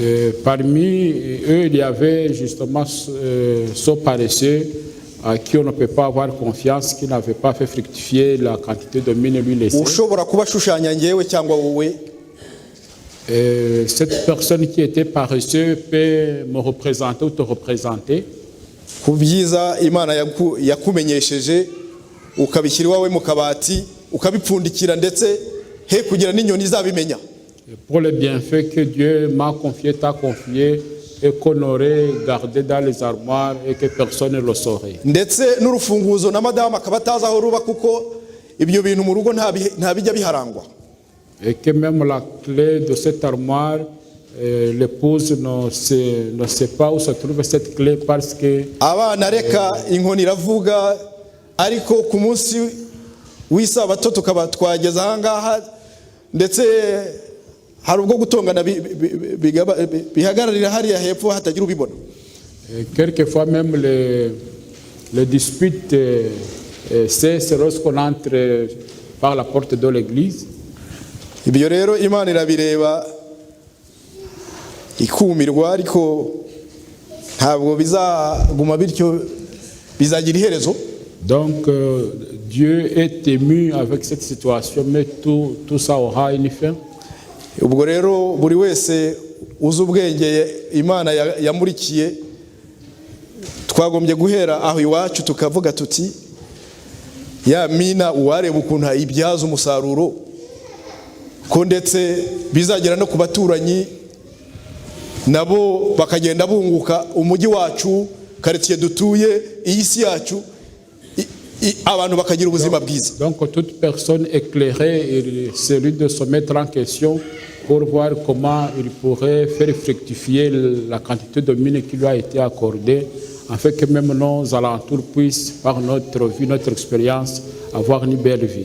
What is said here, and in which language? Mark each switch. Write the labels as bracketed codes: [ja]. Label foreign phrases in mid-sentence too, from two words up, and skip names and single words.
[fr] Parmi eux, il y avait justement ce paresseux à qui on ne peut pas avoir confiance, qui n'avait pas fait fructifier la quantité de mine lui laissée. [rw] ushobora kubashushanya ngewe cyangwa wowe. [fr] Cette personne qui était paresseuse peut me représenter ou te représenter. [rw] Ku byiza Imana yakumenyesheje ukabishyira iwawe mu kabati ukabipfundikira ndetse he kugira n'inyoni zabimenya. [fr] Pour le bienfait que Dieu m'a confié, t'a confié, et qu'on aurait gardé dans les armoires et que personne ne le saurait. [rw] Ndetse n'urufunguzo na madama akabataza aho ruba kuko ibyo bintu mu rugo nta bijya biharangwa. [fr] Et que même la clé de cette armoire, l'épouse ne sait pas où se trouve cette clé parce que... [rw] Abana reka inkoni iravuga ariko ku munsi w'isabato tukaba twageze ahangaha ndetse hari ubwo gutongana bihagararira hariya hepfo hatagira ubibona. [fr] Quelquefois même les disputes cessent lorsqu'on entre par la porte de l'église. [rw] Ibyo rero Imana irabireba ikumirwa ariko ntabwo bizaguma bityo bizagira iherezo. [fr] Donc Dieu est ému avec cette situation, mais tout ça aura une fin. [rw] Ubwo rero buri wese uzi ubwenge Imana yamurikiye twagombye guhera aho iwacu tukavuga tuti ya mina uwareba ukuntu ibyaza umusaruro ko ndetse bizagera no ku baturanyi nabo bakagenda bunguka umujyi wacu quartier dutuye iyi si yacu abantu bakagira ubuzima bwiza. [fr] Donc toute personne éclairée, celui de se mettre en question pour voir comment il pourrait faire fructifier la quantité de mine qui lui a été accordée, afin que même nos alentours puissent, par notre vie, notre expérience, avoir une belle vie.